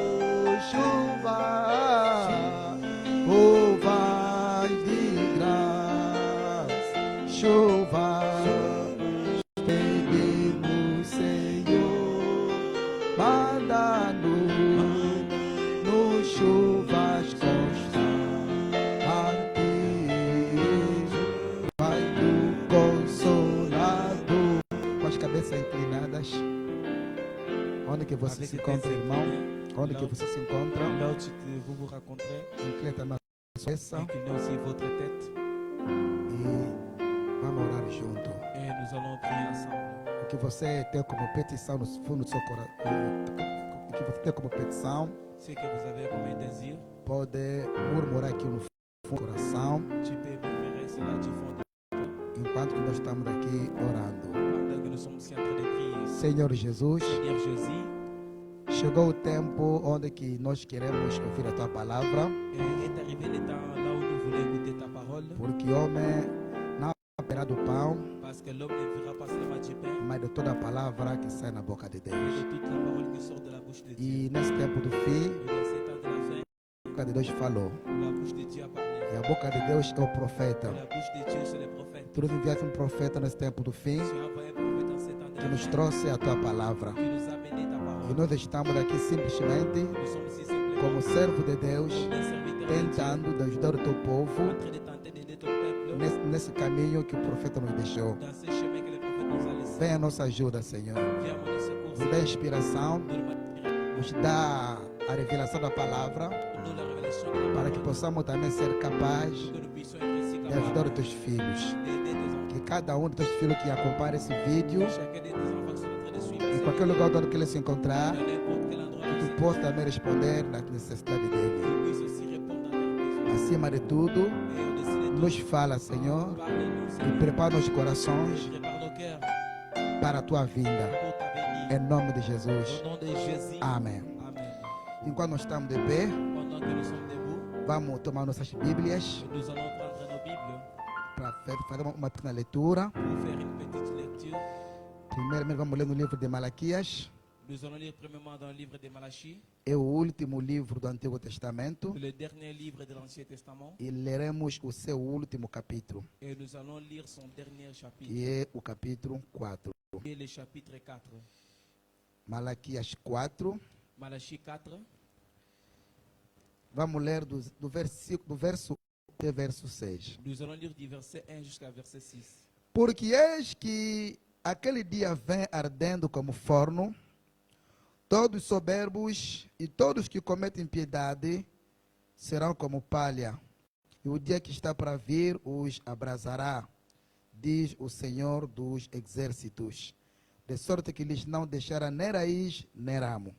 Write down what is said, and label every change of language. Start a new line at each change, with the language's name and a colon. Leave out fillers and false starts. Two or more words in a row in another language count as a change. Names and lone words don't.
Portuguese: chuvas de graça, chuvas pedimos, Senhor, manda-nos chuvas constantes, vai do Consolador. Com as cabeças inclinadas, onde que você se encontra, irmão? Onde que você se encontra?
French: Là où vous vous rencontrez,
Portuguese: Inclina na cabeça
French: inclinez aussi votre tête
Portuguese: e vamos orar junto.
French: et nous allons prier ensemble.
Portuguese: O que você tem como petição no fundo do seu coração, o que você tem como petição,
French: Ce que vous avez comme un désir,
Portuguese: pode murmurar aqui no fundo do coração,
French: tu peux murmurer cela du fond de
Portuguese: enquanto que nós estamos aqui orando.
French: pendant que nous sommes ici en train de prier.
Portuguese: Senhor Jesus,
French: Seigneur Jésus,
Portuguese: chegou o tempo onde que nós queremos ouvir a tua palavra,
French: est arrivé le temps là où nous voulons écouter ta parole,
Portuguese: porque o homem não apenas do pão,
French: parce que l'homme ne vivra pas seulement du pain,
Portuguese: mas de toda a palavra que sai na boca de
French: mais
Portuguese: Deus.
French: de toute la parole qui sort de la bouche de Dieu.
Portuguese: E nesse tempo do fim,
French: Et dans ces temps de la fin,
Portuguese: a boca de Deus falou.
French: la bouche de Dieu a parlé.
Portuguese: E a boca de Deus é o profeta.
French: Et la bouche de Dieu, c'est les prophètes.
Portuguese: Tu nos enviaste profeta nesse tempo do fim,
French: Tu as envoyé un prophète dans ces temps de
Portuguese: que
French: la
Portuguese: nos
French: fin,
Portuguese: trouxe a tua palavra.
French: qui nous a amené ta
Portuguese: E
French: parole.
Portuguese: nós estamos aqui simplesmente
French: Nous sommes ici simplement
Portuguese: como servo de Deus,
French: comme des serviteurs de Dieu,
Portuguese: tentando de ajudar o teu povo
French: en train de tenter d'aider ton peuple
Portuguese: nesse caminho que o profeta nos deixou.
French: dans ce chemin que le prophète nous a laissé.
Portuguese: Venha a nossa ajuda, Senhor.
French: Viens à mon secours,
Portuguese: Nos dá inspiração,
French: nous le matériel,
Portuguese: nos dá a revelação da palavra,
French: nous la révélation de la
Portuguese: para
French: parole,
Portuguese: que possamos também ser capazes
French: que nous puissions être ainsi
Portuguese: de ajudar
French: capables
Portuguese: os teus filhos.
French: d'aider tes enfants.
Portuguese: Que cada um dos teus filhos que acompanha esse vídeo,
French: Chacun de tes enfants sont en train de suivre
Portuguese: em
French: ce
Portuguese: qualquer
French: livre.
Portuguese: lugar onde ele se encontrar,
French: Dans n'importe quel endroit
Portuguese: que
French: où
Portuguese: tu
French: c'est,
Portuguese: possa também responder na necessidade dele.
French: tu puisses aussi répondre à leurs besoins.
Portuguese: Acima de tudo,
French: Et au-dessus de tout,
Portuguese: nos fala, Senhor,
French: parle-nous,
Portuguese: e
French: Seigneur.
Portuguese: prepara nos corações
French: Prépare nos cœurs
Portuguese: para a tua vinda.
French: pour ta venue.
Portuguese: Em nome de Jesus.
French: Au nom de Jésus.
Portuguese: Amém.
French: Amen.
Portuguese: Enquanto nós estamos de pé,
French: Pendant que nous sommes debout,
Portuguese: vamos tomar nossas Bíblias
French: nous allons prendre nos Bibles
Portuguese: para fazer uma pequena leitura.
French: pour faire une petite lecture.
Portuguese: Primeiramente, vamos ler no livro de Malaquias.
French: Nous allons lire premièrement dans le livre de Malachie,
Portuguese: É o último livro do Antigo Testamento.
French: le dernier livre de l'Ancien Testament,
Portuguese: E leremos o seu último capítulo,
French: et nous allons lire son dernier chapitre,
Portuguese: que é o capítulo 4.
French: qui est le chapitre 4.
Portuguese: Malaquias 4.
French: Malachie 4.
Portuguese: Vamos ler do verso 1 até verso 6.
French: Nous allons lire du verset 1 jusqu'à verset 6.
Portuguese: Porque eis que aquele dia vem ardendo como forno, todos soberbos e todos que cometem impiedade serão como palha, e o dia que está para vir os abrasará, diz o Senhor dos exércitos, de sorte que lhes não deixará nem raiz nem ramo.